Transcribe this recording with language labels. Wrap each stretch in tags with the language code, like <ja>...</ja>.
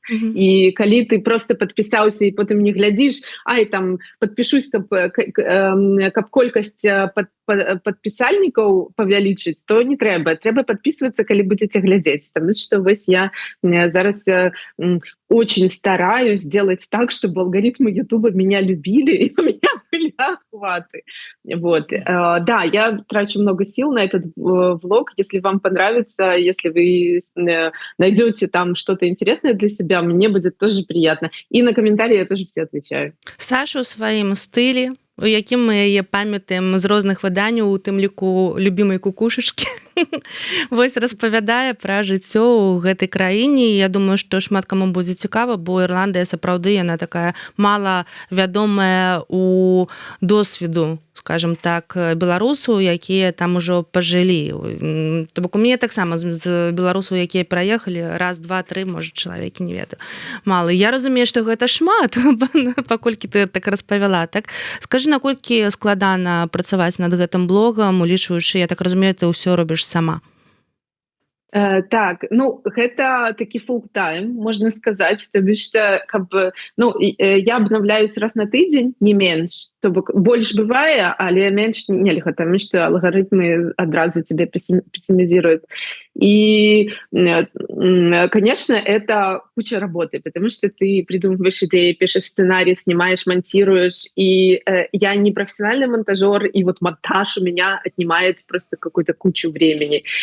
<be>І калі ты просто подпісаўся і потым не глядзіш, ай там подпішусь, каб колькасць подпісальнікаў павялічыць, то не трэба подписываться, калі будете глядзець, потому что вось я зараз</be> <ru>очень стараюсь сделать так, чтобы алгоритмы Ютуба меня любили, и у меня были охваты.</ru> <be>Вот.</be> <ru>Да, я трачу много сил на этот влог. Если вам понравится, если вы найдете там что-то интересное для себя, мне будет тоже приятно. И на комментарии я тоже все отвечаю.</ru> <be>Саша у сваім стылі, у якім мы яе памятаем з розных выданняў, у тым ліку любімай кукушачкі. Вось распавядае пра жыццё ў гэтай краіне. Я думаю, што шмат каму будзе цікава, бо Ірландыя сапраўды яна такая мала вядомая у досведу, скажем так, беларусаў, якія там ужо пажылі. То бок у мяне таксама з беларусаў, якія праехалі раз, два, тры, можа, чалавекі, не ведаю, мала. Я разумею, што гэта шмат, паколькі ты так распавяла. Так? Скажы, наколькі складана працаваць над гэтым блогам, улічваючы, я так разумею, ты ўсё робіш сама. Так, ну гэта такі фулл-тайм, можна сказаць, то бишь што я абнаўляюсь раз на тыдзень, не менш. То бок больш бывае, але менш нельга, таму што алгарытмы адразу</be> <ru>тебе пессимизируют. И, конечно, это куча работы, потому что ты придумываешь идеи, пишешь сценарий, снимаешь, монтируешь. И я не профессиональный монтажер, и вот монтаж у меня отнимает просто какую-то кучу времени.</ru>